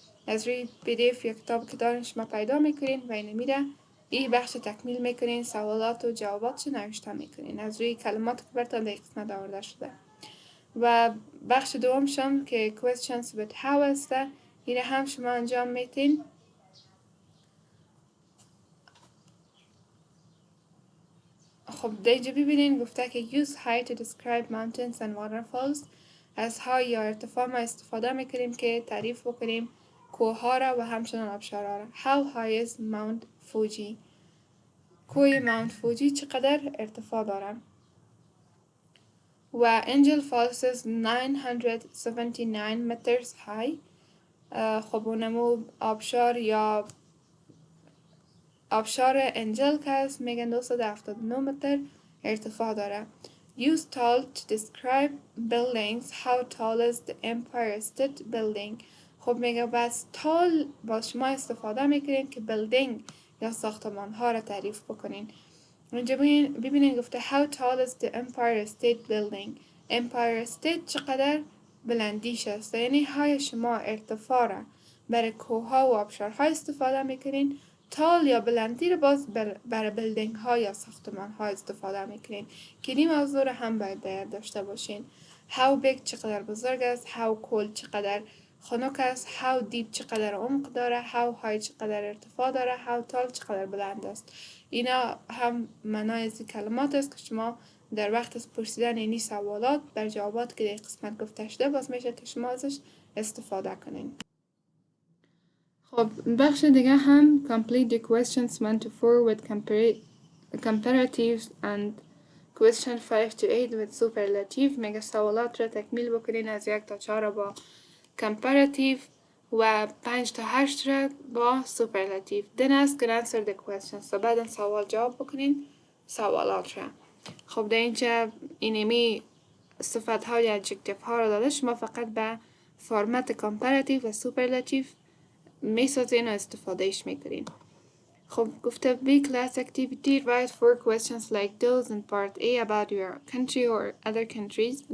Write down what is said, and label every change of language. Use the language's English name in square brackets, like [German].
[Persian] از روی PDF یا کتاب که دارین شما پیدا میکنین و اینو میره این بخش تکمیل میکنین، سوالات و جواباتش نوشته میکنین از روی کلمات که براتون در قسمت آورده شده. و بخش دوم شم که questions with how است، این هم شما انجام میتین. خب دیجا ببینین گفته که [English] use high to describe mountains and waterfalls. [Persian] از های یا ارتفاع ما استفاده میکنیم که تعریف بکنیم کوه را و همچنان آبشارها را. [English] How high is Mount Fuji? [Persian] کوه ماونت فوجی چقدر ارتفاع دارن؟ و [English] Angel Falls is 979 meters high. [Persian] خب اونمو آبشار یا آبشار انجل که هست میگن 279 متر ارتفاع داره. [English] Use tall to describe buildings. How tall is the Empire State Building? [Persian] خب میگه بس tall باز شما استفاده میکنین که building یا ساختمان ها را تعریف بکنین. اینجا ببینین گفته [English] how tall is the Empire State Building. [Persian] Empire State چقدر بلندیش است، یعنی های شما ارتفاع را برای کوه ها و آبشارها استفاده میکنین. تال یا بلندی رو باز برای بیلدینگ ها یا ساختمان ها استفاده میکنین که این موضوع رو هم باید داشته باشین. how big چقدر بزرگ است، how cold چقدر خنک است، how deep چقدر عمق داره، how high چقدر ارتفاع داره، how tall چقدر بلند است. اینا هم معنای از کلمات است که شما در وقت از پرسیدن اینی سوالات در جوابات که در قسمت گفته شده باز میشه که شما ازش استفاده کنین. خب بخش دیگه هم [English] complete the questions 1 to 4 with comparatives and question 5 to 8 with superlative. [Persian] میگه سوالات را تکمیل بکنین از 1 تا 4 با comparative و 5 تا 8 را با superlative. [English] Then ask and answer the questions. [Persian] و بعدا سوال جواب بکنین سوالات را. خب در اینجا اینمی صفت ها یا adjective ها را داده، شما فقط به فرمت comparative و superlative میسازین و استفادهش میکنین. خب گفته [English] be class activity write 4 questions like those in part A about your country or other countries.